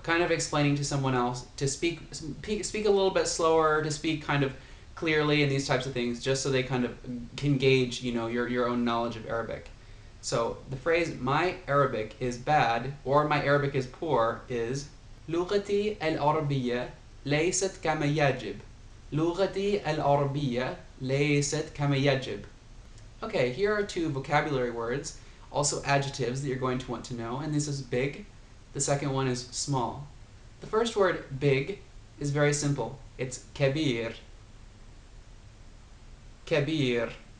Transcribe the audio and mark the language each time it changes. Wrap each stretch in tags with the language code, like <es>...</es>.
<en>Kind of explaining to someone else to speak a little bit slower, to speak kind of clearly, and these types of things, just so they kind of can gauge, your own knowledge of Arabic. So the phrase my Arabic is bad or my Arabic is poor is</en> <ar>لغتي العربية ليست كما يجب. لغتي العربية ليست كما يجب.</ar> <en>Okay, here are 2 vocabulary words, also adjectives that you're going to want to know, and this is big. The second one is small. The first word, big, is very simple.</en> <ar>It's كبير. كبير.</ar>